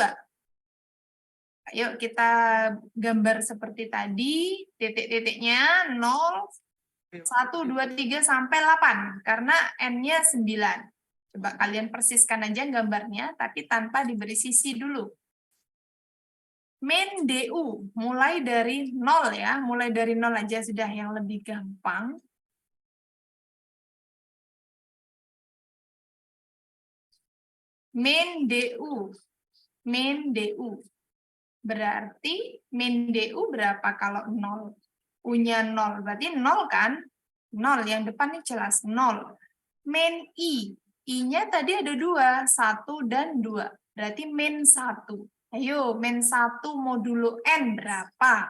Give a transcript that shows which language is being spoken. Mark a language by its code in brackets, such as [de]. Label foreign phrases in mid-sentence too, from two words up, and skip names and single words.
[id] Ayo kita gambar seperti tadi, titik-titiknya 0, 1, 2, 3 sampai 8 karena N-nya 9. Coba kalian persiskan aja gambarnya tapi tanpa diberi sisi dulu. Min DU, mulai dari 0 ya, mulai dari 0 aja sudah yang lebih gampang. Min DU, berarti min DU berapa kalau 0? U-nya 0, berarti 0 kan? 0, yang depan ini jelas 0. Min I, I-nya tadi ada 2, 1 dan 2, berarti min 1. Ayo, min 1 modulo N berapa?